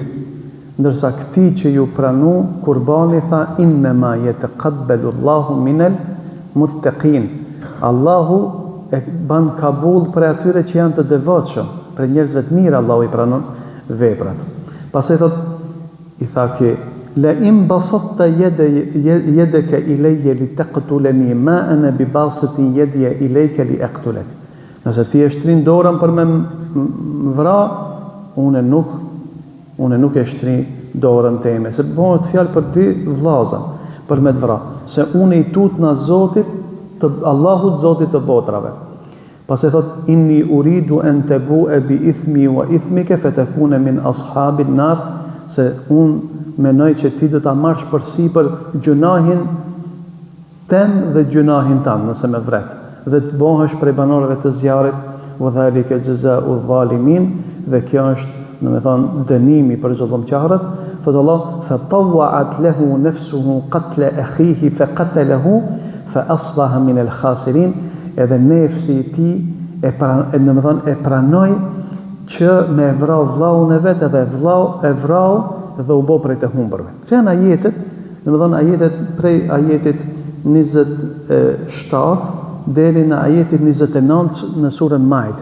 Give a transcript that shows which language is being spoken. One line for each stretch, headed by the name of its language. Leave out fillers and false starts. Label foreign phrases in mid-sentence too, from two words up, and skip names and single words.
Albanian: Ndërsa këti që ju pranu kurbani tha
Arabic: إنما يتقبل الله من المتقين.
Albanian: Allahu e ban kabul për atyre që janë të devotshëm, për njerëzve të mirë Allahu i pranon veprat. Pastaj thot i tha ki
Arabic: لئن بسطت يدك إلي لتقتلني ما أنا بباسط يدي إليك لأقتلك.
Albanian: Nëse ti e shtrin dorën për me vra, unë nuk e shtri dorën teme, se bëhet fjalë për dy vllazën, për me të vra, se unë i tut në Zotit, të Allahut Zotit të botrave. Pas e thot,
Arabic: إني أريد أن تبوء بإثمي وإثمك فتكون من أصحاب النار,
Albanian: se unë menoj që ti do ta marrësh përsipër gjunahin tem dhe gjunahin tan, nëse me vret, dhe të bëhesh prej banorëve të zjarrit,
Arabic: وذلك جزاء الظالمين,
Albanian: dhe kjo është në me thonë dënimi për zullumqtarët.
Arabic: Thotë Allah, فطوعت له نفسه قتل أخيه فقتله فأصبح من الخاسرين.
Albanian: Edhe nefsi i tij e pranoi që me vrau vllaun e vet, edhe vllau e vrau dhe u bë prej të humbërve. Këto janë ajetet, domethënë ajetet prej ajetit 27 deri në ajetin 29 në surën Maide.